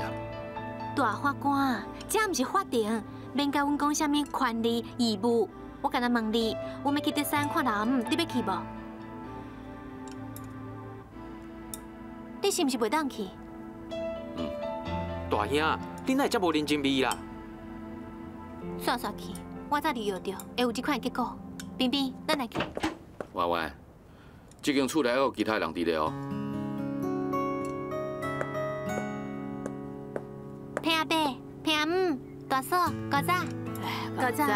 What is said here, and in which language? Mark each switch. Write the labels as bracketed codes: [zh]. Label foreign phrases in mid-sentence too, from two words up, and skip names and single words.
[nan] 大法官，这毋是法庭，免甲阮讲啥物权利义务。我干那问你，阮要去德山看老姆，你要去无？你是毋是袂当去？大兄，你哪会遮无认真味啦？算算去，我早就约着，会有这款结果。冰冰，咱来去。婉婉。这间厝内还有其他人伫咧哦。平阿伯、平阿姆、大嫂、高仔、高仔，